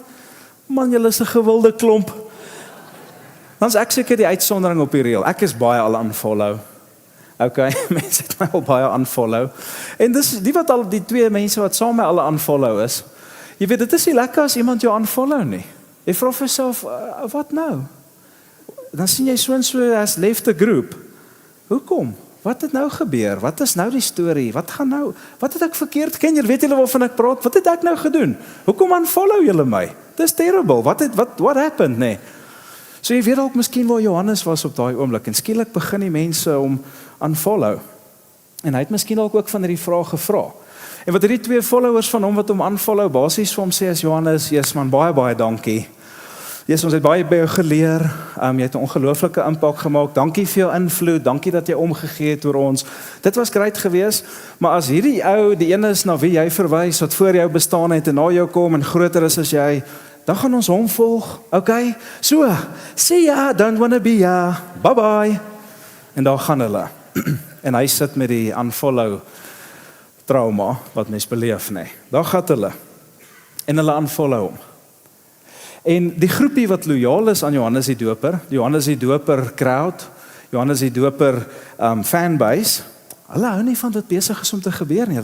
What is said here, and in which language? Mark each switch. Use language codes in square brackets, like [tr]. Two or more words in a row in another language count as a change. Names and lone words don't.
[af] Man, julle is 'n gewilde klomp. Dan is ek seker die uitsondering op die reël. Ek is baie al unfollow. Okay, mense het my al baie unfollow. En dis die twee mense wat saam met my al unfollow is. Jy weet, dit is nie lekker as iemand jou unfollow nie. Jy vra vir jouself, wat nou? Dan sien jy so en so as [en] left the group. [af] Hoekom? Wat het nou gebeur? Wat is nou die storie? Wat gaan nou? Wat het ek verkeerd? Ken jy, weet julle waarvan ek praat? Wat het ek nou gedoen? Hoekom unfollow julle my? [en] Dis terrible. What happened, [af] nee? So jy weet ook miskien waar Johannes was op daai oomblik en skielik begin die mense om unfollow. En hy het miskien ook van hierdie vraag gevra. En wat hierdie twee followers van hom wat hom unfollow basies vir hom sê as Johannes, Jesus man, baie dankie. Jesus, ons het baie by jou geleer. Jy het 'n ongelooflike impak gemaak. Dankie vir jou invloed. Dankie dat jy omgegee het oor ons. Dit was great geweest, maar as hierdie ou die een is na wie jy verwys wat voor jou bestaan het en na jou kom en groter is as jy, dan gaan ons hom volg. Okay? [en] So, see ya, don't wanna be ya. Bye bye. [af] En daar gaan hulle. En hy sit met die unfollow trauma wat mens beleef, nee. Daar gaan hulle. En hulle unfollow hom. En die groepie wat loyaal is aan Johannes die Doper crowd, Johannes die Doper fanbase, hulle hou nie van wat besig is om te gebeur nie.